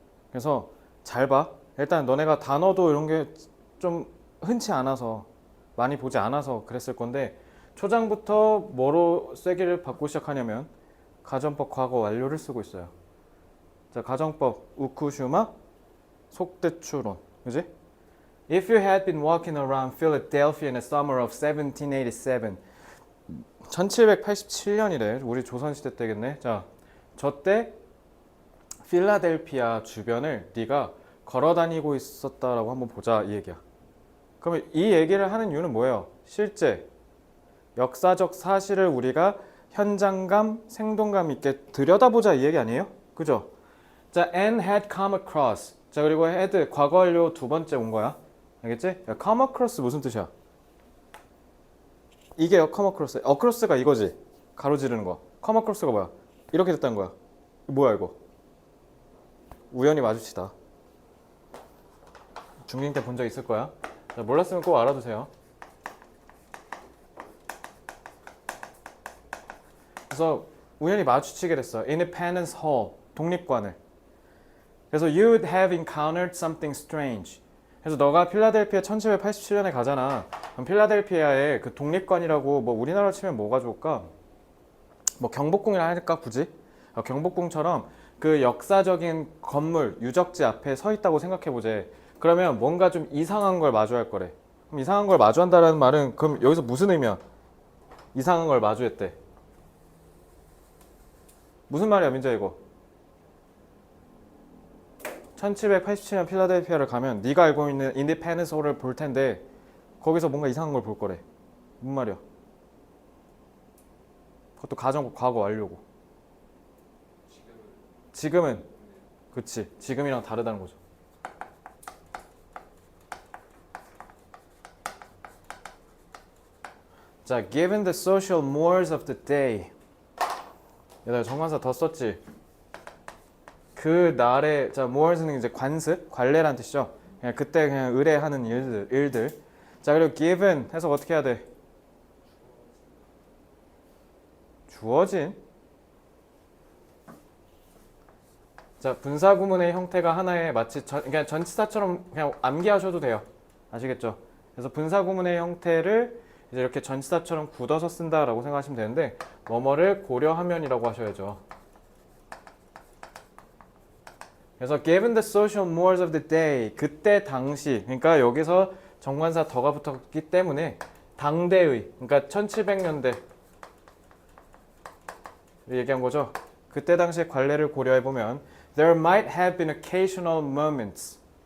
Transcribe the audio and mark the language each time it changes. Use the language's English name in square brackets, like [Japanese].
[Korean] 그래서 잘 봐. 일단 너네가 단어도 이런 게 좀 흔치 않아서, 많이 보지 않아서 그랬을 건데, 초장부터 뭐로 쐐기를 받고 시작하냐면 가정법 과거 완료를 쓰고 있어요. 자, 가정법 우쿠슈마 속대추론, 그지? [English] If you had been walking around Philadelphia in the summer of 1787, [Korean] 1787년이래. 우리 조선시대 때겠네. 자, 저때 필라델피아 주변을 네가 걸어다니고 있었다라고 한번 보자, 이 얘기야. 그러면 이 얘기를 하는 이유는 뭐예요? 실제 역사적 사실을 우리가 현장감, 생동감 있게 들여다보자, 이 얘기 아니에요? 그죠? [English] 자, and had come across. [Korean] 자, 그리고 had 과거 완료 두 번째 온 거야. 알겠지? 야, come across 무슨 뜻이야? 이게 come across. across가 이거지. 가로지르는 거. come across가 뭐야? 이렇게 됐다는 거야. 뭐야 이거? 우연히 마주치다. 중딩 때 본 적 있을 거야. 자, 몰랐으면 꼭 알아두세요. 그래서 우연히 마주치게 됐어. [English] Independence Hall, [Korean] 독립관을. 그래서 [English] you would have encountered something strange. [Korean] 그래서 너가 필라델피아 1787년에 가잖아. 그럼 필라델피아의 그 독립관이라고, 뭐 우리나라로 치면 뭐가 좋을까? 뭐 경복궁이라 할까 굳이? 경복궁처럼 그 역사적인 건물, 유적지 앞에 서 있다고 생각해보재. 그러면 뭔가 좀 이상한 걸 마주할 거래. 그럼 이상한 걸 마주한다는 말은 그럼 여기서 무슨 의미야? 이상한 걸 마주했대. 무슨 말이야, 민자 이거? 1787년 필라델피아를 가면 네가 알고 있는 인디펜던스 홀을 볼 텐데 거기서 뭔가 이상한 걸 볼 거래. 무슨 말이야? 그것도 가정법 과거 완료고. 지금은 그치, 지금이랑 다르다는 거죠. [English] 자, given the social mores of the day. [Korean] 얘들아, 정관사 더 썼지? 그 날에, 자, mores는 이제 관습, 관례란 뜻이죠. 그냥 그때 그냥 의뢰하는 일들. 자, 그리고 given 해석 어떻게 해야 돼? 주어진. 자, 분사구문의 형태가 하나의 마치 그냥 전치사처럼 그냥 암기하셔도 돼요. 아시겠죠? 그래서 분사구문의 형태를 이제 이렇게 전치사처럼 굳어서 쓴다라고 생각하시면 되는데, 뭐뭐를 고려하면이라고 하셔야죠. 그래서 [English] given the social mores of the day, [Korean] 그때 당시, 그러니까 여기서 정관사 더가 붙었기 때문에 당대의, 그러니까 1700년대 얘기한 거죠. 그때 당시의 관례를 고려해보면 [English] there might have been occasional moments.